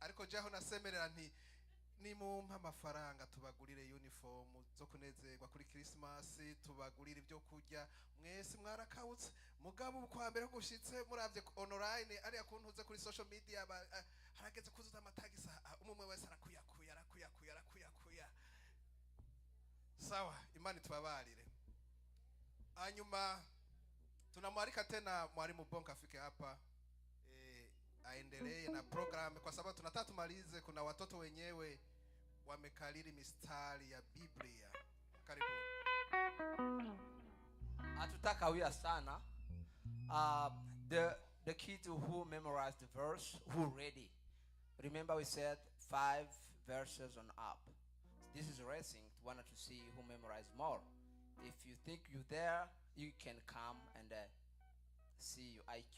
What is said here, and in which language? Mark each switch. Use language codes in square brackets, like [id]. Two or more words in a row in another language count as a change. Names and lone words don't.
[rn] Ariko jeho nasemerera nti nimumpa amafaranga tubagurire uniform zo kunezerwa kuri Christmas, tubagurire ibyo kurya, mwese mwarakawutse mugabo kwa mbere gushitse muravye online ari akuntuze kuri [en] social media [rn] harageze kuzuza amatagisa umwe wese arakuyakuya. [sw] Sawa, imani tubabarire. Hanyuma tunamwalika tena mwalimu Bonka afike hapa aendelee na program kwa sababu tunataka tumalize. Kuna watoto wenyewe wamekalili mistari ya Biblia. Karibuni. Hatutakawia sana. [en] The kids who memorized the verse, who ready. Remember we said 5 verses on up. This is racing. Wanted to see who memorized more. If you think you're there, you can come and see your IQ.